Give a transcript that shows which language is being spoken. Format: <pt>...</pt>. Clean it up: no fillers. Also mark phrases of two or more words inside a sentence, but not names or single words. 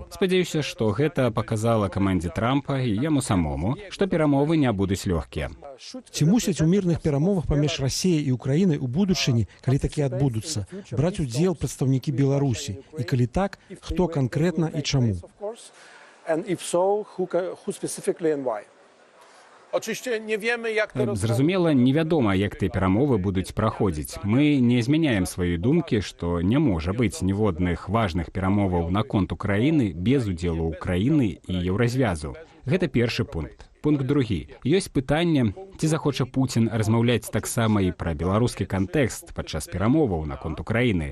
<be>Спадзяюся, што гэта паказала камандзе Трампа і яму самому, што перамовы не будуць лёгкія. Ці мусяць у мірных перамовах паміж Расіяй і Украінай у будучыні, калі такія адбудуцца, браць удзел прадстаўнікі Беларусі? І калі так, хто канкрэтна і чаму?</be> <pl>Oczywiście nie wiemy, jak te</pl> <be>Зразумела, невядома, як тыя перамовы будуць праходзіць. Мы не змяняем свае думкі, што не можа быць ніводных важных перамоваў наконт Украіны без удзелу Украіны і Еўразвязу. Гэта першы пункт. Пункт другі. Ёсць пытанне, ці захоча Пуцін размаўляць таксама і пра беларускі кантэкст падчас перамоваў наконт Украіны.</be>